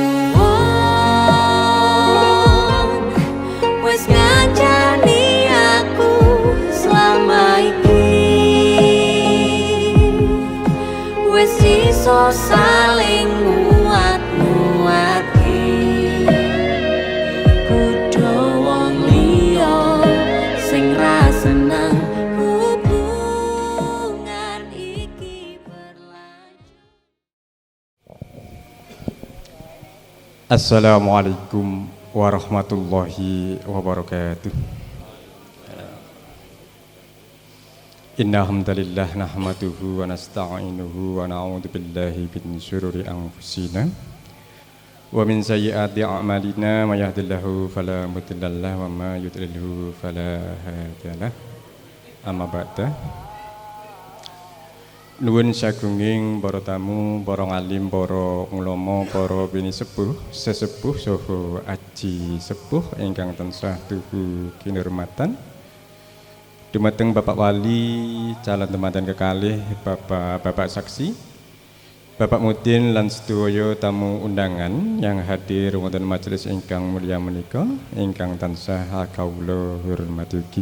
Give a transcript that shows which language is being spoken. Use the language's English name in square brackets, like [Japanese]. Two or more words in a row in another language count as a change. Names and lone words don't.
[Javanese] suwun wis ngancani aku selama iki wis iso saling nguat-nguatke kudu wong liya sing ra seneng hubungan iki berlanjut. [Arabic] السلام عليكم ورحمة الله وبركاته. إن الحمد لله نحمده ونستعينه ونعوذ بالله من شرور أنفسنا ومن سيئات أعمالنا من يهده الله فلا مضل له ومن يضلله فلا هادي له. أما بعد. [Javanese] Nuwun sagunging para tamu, para ngalim, para ulama, para bini sepuh, sesepuh saha aji sepuh ingkang tansah tuhu kinurmatan. Dumateng Bapak Wali, calon temanten kekalih, Bapak Saksi, Bapak Mudin lan sedaya tamu undangan [Indonesian] yang hadir [Javanese] wonten majelis ingkang mulia menika, ingkang tansah kawula hormati ugi.